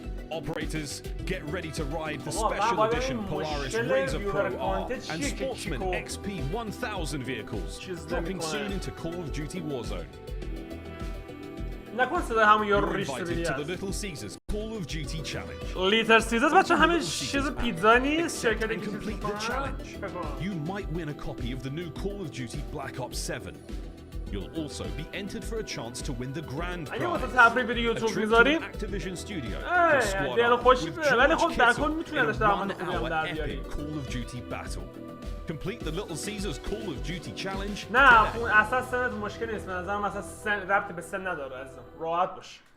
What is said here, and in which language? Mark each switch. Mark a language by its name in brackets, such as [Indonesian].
[English] Operators, get ready to ride the special edition Polaris Razor Pro R and Sportsman XP 1000 vehicles, dropping soon into Call of Duty Warzone. You're invited to the Little Caesars Call of Duty Challenge. [Persian] Little Caesars بچه همه چیز پیتزا نیست شرکت [English] And complete the challenge. You might win a copy of the new Call of Duty Black Ops 7. You'll also be entered for a chance to win the grand prize. [Persian] اگه واسه تبریک ویدیو یوتیوب میذاریم [English] Activision Studio. [Persian] دل خوشی ولی خب در کل میتونی ازش درآمد خوبی هم در بیاری. [English] Call of Duty battle. Complete the Little Caesars Call of Duty challenge. [Persian] نه اون اساس سنت مشکل نیست به نظرم اساس سن ربطی به سن نداره عزیزم راحت باش.